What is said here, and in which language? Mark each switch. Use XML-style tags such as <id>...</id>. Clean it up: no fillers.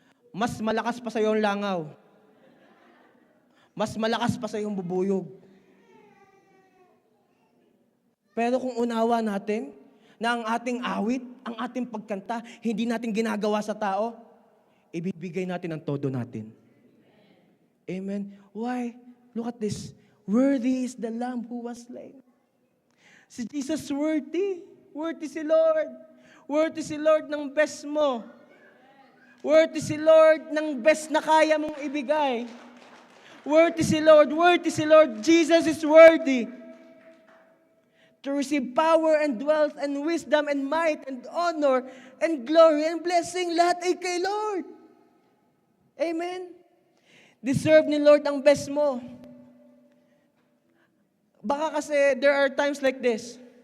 <tl>Mas malakas pa sa iyo ang langaw. Mas malakas pa sa iyo ang bubuyog. Pero kung unawa natin na ang ating awit, ang ating pagkanta, hindi natin ginagawa sa tao, ibibigay natin ang todo natin.</tl> <en>Amen? Why? Look at this. Worthy is the Lamb who was slain.</en> <tl>Si Jesus worthy. Worthy si Lord. Worthy si Lord ng best mo. Worthy si Lord ng best na kaya mong ibigay. Worthy si Lord. Worthy si Lord.</tl> <en>Jesus is worthy to receive power and wealth and wisdom and might and honor and glory and blessing.</en> <tl>Lahat ay kay Lord. Amen? Deserve ni Lord ang best mo. Baka kasi</tl> <en>there are times like this.</en>